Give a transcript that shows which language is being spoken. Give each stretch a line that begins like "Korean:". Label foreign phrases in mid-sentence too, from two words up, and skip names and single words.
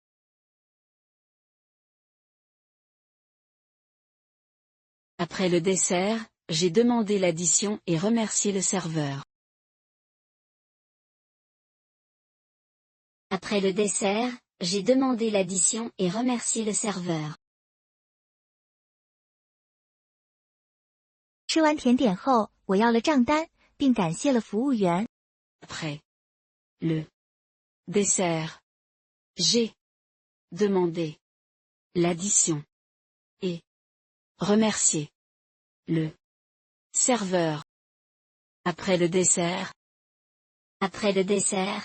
French: Après le dessert, j'ai demandé l'addition et remercié le serveur. Après le dessert, j'ai demandé l'addition et remercié le serveur.
Chinese: 吃完甜点后，我要了账单，并感谢了服务员。
French: Après le dessert, j'ai demandé l'addition et remercié le serveur. Après le dessert, Après le dessert,